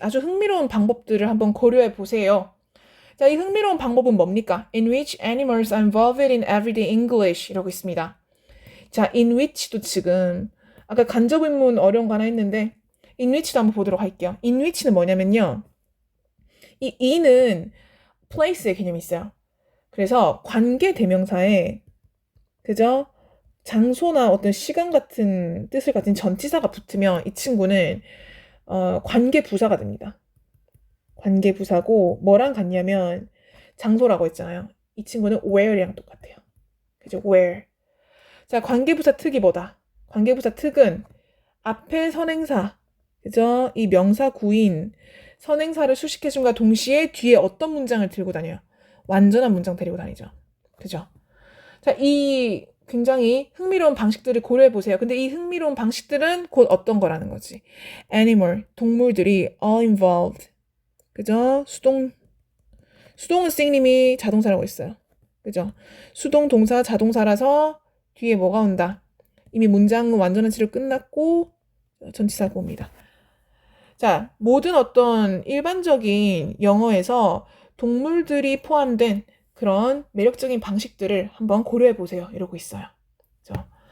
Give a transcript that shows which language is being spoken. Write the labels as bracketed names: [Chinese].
[Korean] 아주 흥미로운 방법들을 한번 고려해 보세요. 자, 이 흥미로운 방법은 뭡니까? [English] In which animals are involved in everyday English [Korean] 이라고 있습니다. 자, in which도 지금 아까 간접 의문 어려운 거 하나 했는데 in which도 한번 보도록 할게요. in which는 뭐냐면요. 이 in은 place의 개념이 있어요. 그래서 관계 대명사에 그죠? 장소나 어떤 시간 같은 뜻을 가진 전치사가 붙으면 이 친구는 관계 부사가 됩니다. 관계 부사고 뭐랑 같냐면 장소라고 했잖아요. 이 친구는 where이랑 똑같아요. 그죠? where. 자, 관계부사 특이 뭐다? 관계부사 특은 앞에 선행사, 그죠? 이 명사 구인 선행사를 수식해준과 동시에 뒤에 어떤 문장을 들고 다녀요? 완전한 문장 데리고 다니죠. 그죠? 자, 이 굉장히 흥미로운 방식들을 고려해 보세요. 근데 이 흥미로운 방식들은 곧 어떤 거라는 거지? [English] animal, [Korean] 동물들이 [English] all involved. [Korean] 그죠? 수동은 쌩님이 자동사라고 했어요. 그죠? 수동 동사 자동사라서 뒤에 뭐가 온다? 이미 문장은 완전한 치료 끝났고 전치사가 옵니다. 자, 모든 어떤 일반적인 영어에서 동물들이 포함된 그런 매력적인 방식들을 한번 고려해 보세요. 이러고 있어요. 그죠?